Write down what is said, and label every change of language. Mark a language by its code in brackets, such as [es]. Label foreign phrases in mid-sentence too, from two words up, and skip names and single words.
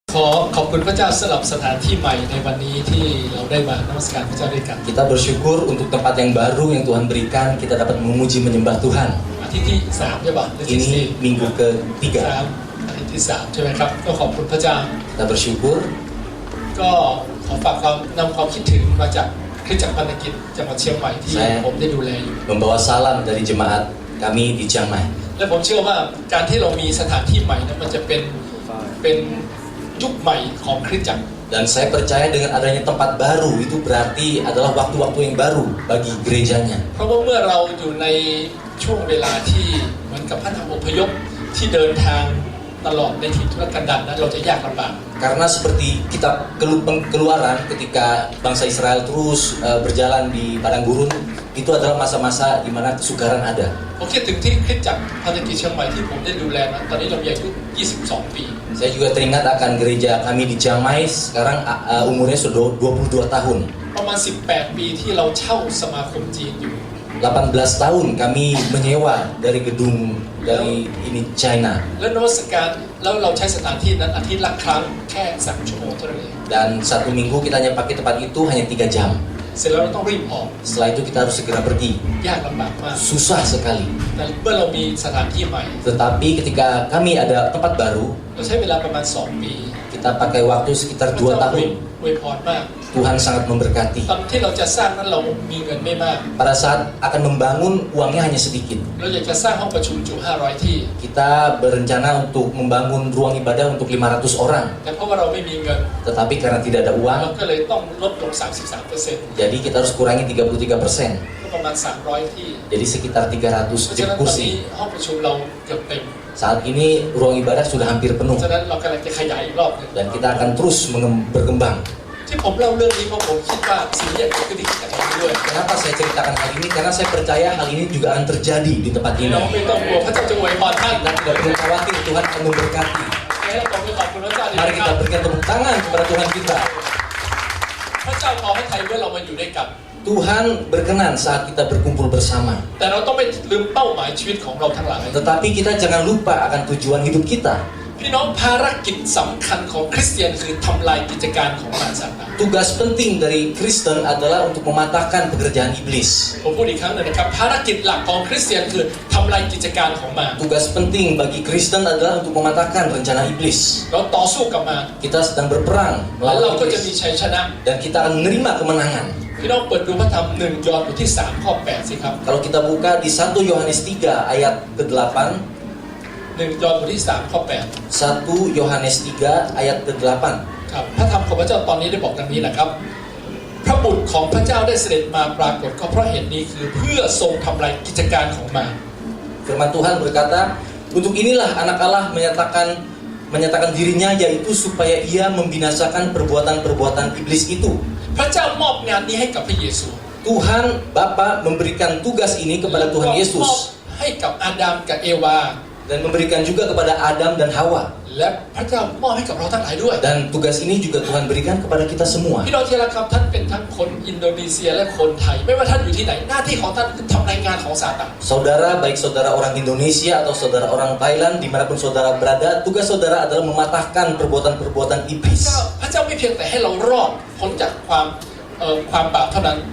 [th] ขอบคุณพระเจ้าสำหรับสถานที่ใหม่ในวันนี้ที่เราได้มานมัสการพระเจ้าด้วยกัน [id] Kita bersyukur untuk tempat yang baru yang Tuhan berikan. Kita dapat memuji menyembah Tuhan. [th] อาทิตย์ที่3ใช่ป่ะ [id] Ini minggu ketiga. [th] อาทิตย์ที่3ใช่ไหมครับก็ขอบคุณพระเจ้า [id] Kita bersyukur. [th] ก็ขอฝากนำความคิดถึงมาจากคริสตจักรพันธกิจจังหวัดเชียงใหม่ที่ผมได้ดูแลอยู่ [id] Membawa salam dari jemaat kami di Chiang Mai. [th] และผมเชื่อว่าการที่เรามีสถานที่ใหม่นั้นมันจะเป็นยุคใหม่ของคริสตจักร [id] Dan saya percaya dengan adanya tempat baru itu berarti adalah waktu-waktu yang baru bagi gerejanya. [th] เพราะว่าเมื่อเราอยู่ในช่วงเวลาที่เหมือนกับพระธรรมอพยพที่เดินทางตลอดในถิ่นทุรกันดารนั้นเราจะยากลำบาก [id] Karena seperti kita keluaran ketika bangsa Israel terus berjalan di padang gurun, itu adalah masa-masa di mana kesukaran ada. [th] ผมคิดถึงที่คริสตจักรพันธกิจเชียงใหม่ที่ผมได้ดูแลนะตอนนี้เรามีอายุ22 ปี [id] Saya juga teringat akan gereja kami di Chiang Mai, sekarang umurnya sudah 22 tahun. [th] ประมาณ18 ปีที่เราเช่าสมาคมจีนอยู่ [id] 18 tahun kami menyewa dari gedung dari ini China. [th] แล้วนมัสการแล้วเราใช้สถานที่นั้นอาทิตย์ละครั้งแค่3 ชั่วโมงเท่านั้นเอง [id] Dan satu minggu kita hanya pakai tempat itu hanya 3 jam. [th] เสร็จแล้วเราต้องรีบออก [id] Setelah itu kita harus segera pergi. [th] ยากลำบากมาก [id] Susah sekali. [th] แต่เมื่อเรามีสถานที่ใหม่ [id] Tetapi ketika kami ada tempat baru, [th] เราใช้เวลาประมาณ2 ปี [id] kita pakai waktu sekitar [th] พระเจ้า [id] 2 tahun. [th] อวยพรมาก [id] Tuhan sangat memberkati. [th] ตอนที่เราจะสร้างนั้นเรามีเงินไม่มาก [id] Pada saat akan membangun, uangnya hanya sedikit. [th] เราอยากจะสร้างห้องประชุมจุ500 ที่ [id] Kita berencana untuk membangun ruang ibadah untuk 500 orang. [th] แต่เพราะว่าเราไม่มีเงิน [id] Tetapi karena tidak ada [th] เรา [id] uang, [th] ก็เลยต้องลดลง 33% [id] jadi kita harus kurangi 33%. [th] ก็ประมาณ300 ที่ [id] Jadi sekitar [th] เพราะฉะนั้นตอนนี้ [id] 300 kursi. [th] ห้องประชุมเราเกือบเต็ม [id] Saat ini ruang ibadah sudah hampir [th] เพ [id] penuh. [th] ราะฉะนั้นเรากำลังจะขยายอีกรอบหนึง [id] Dan kita akan terus berkembang. [th] ที่ผมเล่าเรื่องนี้เพราะผมคิดว่าสิ่งนี้เกิดขึ้นที่จังหวัดนี้ด้วย [id] Kenapa saya ceritakan hal ini? Karena saya percaya hal ini juga akan terjadi di tempat [th] เรา [id] ini. [th] ไม่ต้องกลัวพระเจ้าจะอวยพรท่าน [id] Kita tidak perlu khawatir, Tuhan akan memberkati. [th] ให้เราต้องไปขอบคุณพระเจ้าดี [id] Mari [th] นะค [id] kita [th] รับ [id] berikan tepuk tangan kepada Tuhan kita. [th] พระเจ้าขอให้ไทยเมื่อเรามาอยู่ด้วยกัน [id] Tuhan berkenan saat kita berkumpul bersama. [th] แต่เราต้องไม่ลืมเป้าหมายชีวิตของเราทั้งหลาย [id] Tetapi kita jangan lupa akan tujuan hidup kita. [th] พี่น้องภารกิจสำคัญของคริสเตียนคือทำลายกิจการของมารซาตาน [id] Tugas penting dari Kristen adalah untuk mematahkan pekerjaan iblis. [th] ผมพูดอีกครั้งหนึ่งนะครับภารกิจหลักของคริสเตียนคือทำลายกิจการของมาร [id] Tugas penting bagi Kristen adalah untuk mematahkan rencana iblis. [th] เราต่อสู้กับมาร [id] Kita sedang berperang [th] แล้วเรา [id] melawan [th] ก็จะมี [id] iblis. [th] ชัยชนะ [id] Dan kita akan menerima kemenangan. [th] พี่น้องเปิดดูพระธรรม1 ยอห์นบทที่3 ข้อ 8 สิครับ [id] Kalau kita buka di 1 Yohanes 3 ayat ke-8, [th] 1 ยอห์นบทที่3 ข้อ 8 [id] 1 Yohanes 3 ayat ke-8. [th] ครับพระธรรมของพระเจ้าตอนนี้ได้บอกดังนี้นะครับพระบุตรของพระเจ้าได้เสด็จมาปรากฏก็เพราะเหตุนี้คือเพื่อทรงทำลายกิจการของมาร [id] Firman Tuhan berkata, untuk inilah anak Allah menyatakan dirinya, yaitu supaya ia membinasakan perbuatan-perbuatan iblis itu. [th] พระเจ้ามอบงานนี้ให้กับพระเยซู [id] Tuhan Bapa memberikan tugas ini kepada Tuhan [th] มอบ [id] Yesus [th] ให้กับอาดัมกับเอวา [id] dan memberikan juga kepada Adam dan Hawa. [th] และพระเจ้ามอบให้กับเราทั้งหลายด้วย [id] Dan tugas ini juga Tuhan berikan kepada kita semua. [th] พี่น้องที่รักครับท่านเป็นทั้งคนอินโดนีเซียและคนไทย ไม่ว่าท่านอยู่ที่ไหนหน้าที่ของท่านคือทำรายงานของซาตาน [id] Saudara, baik saudara orang Indonesia atau saudara orang Thailand, dimanapun saudara berada, tugas saudara adalah mematahkan perbuatan-perbuatan [th] พระ [id] iblis. [th] เจ้าไม่เพียงแต่ให้เรารอดพ้นจากความบาปเท่านั้น